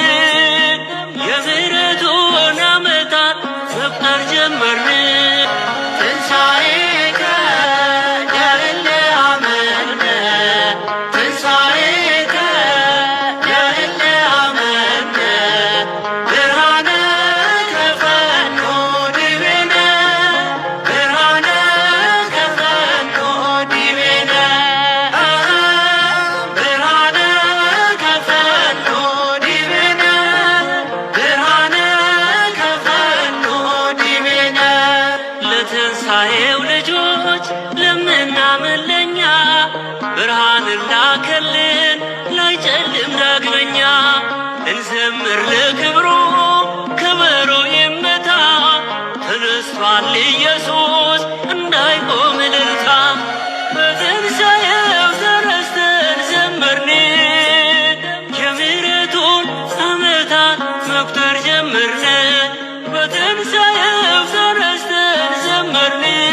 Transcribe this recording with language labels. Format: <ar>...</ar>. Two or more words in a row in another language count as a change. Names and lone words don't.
<am>የምሕረቱን ዓመታት መቁጠር ጀመርን</am> <gez>ትንሣኤከ ያለ አመነ ትንሣኤከ ያለ አመነ ብርሃነ ከፈኖ ዲቤነ ብርሃነ ከፈኖ ዲቤነ ብርሃነ ከፈኖ ዲቤነ ብርሃነ ከፈኖ ዲቤነ</gez> <am>ለትንሣኤው ልጆች ለምናምን ለኛ ብርሃንን ላከልን ላይጨልም ዳግመኛ እንዘምር ለክብሩ ከበሮ ይመታ ተነስቷል ኢየሱስ እንዳይቆም እልልታ በትንሣኤው ተረስተን ዘመርን የምሕረቱን ዓመታት መቁጠር ጀመርን በትንሣኤው ተረስተን ዘመርን</am>